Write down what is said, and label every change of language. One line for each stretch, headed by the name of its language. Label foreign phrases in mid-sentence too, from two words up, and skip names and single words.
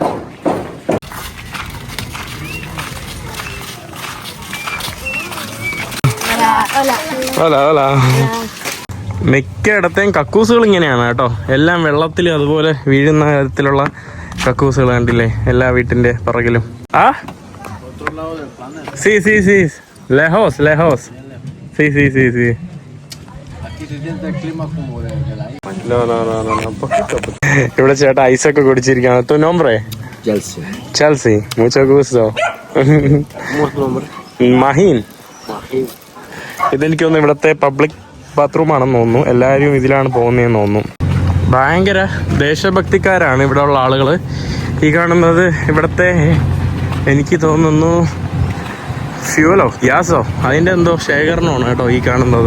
Malayalam: മിക്കയിടത്തെയും കക്കൂസുകൾ ഇങ്ങനെയാണ് കേട്ടോ. എല്ലാം വെള്ളത്തിൽ അതുപോലെ വീഴുന്ന തരത്തിലുള്ള കക്കൂസുകൾ കണ്ടില്ലേ എല്ലാ വീട്ടിന്റെ പുറകിലും.
Spanish: Sí, sí, sí. Lejos. Sí. Aquí se siente el clima como del aire. No.
Malayalam: ഇവിടെ ചേട്ടാ ഐസൊക്കെ കുടിച്ചിരിക്കുകയാണ്.
Spanish: Tu nombre? Chelsea. Mucho gusto. ¿Cómo es tu nombre? Mahin.
Malayalam: ഇതെനിക്ക് തോന്നുന്നു ഇവിടുത്തെ
English: public bathroom
Malayalam: ആണെന്ന് തോന്നുന്നു. എല്ലാവരും ഇതിലാണ് പോകുന്നതെന്ന് തോന്നുന്നു. ഭയങ്കര ദേശഭക്തിക്കാരാണ് ഇവിടെ ഉള്ള ആളുകൾ. ഈ കാണുന്നത് ഇവിടുത്തെ എനിക്ക് തോന്നുന്നു ഗ്യാസോ അതിൻ്റെ എന്തോ ശേഖരണമാണ് കേട്ടോ ഈ കാണുന്നത്.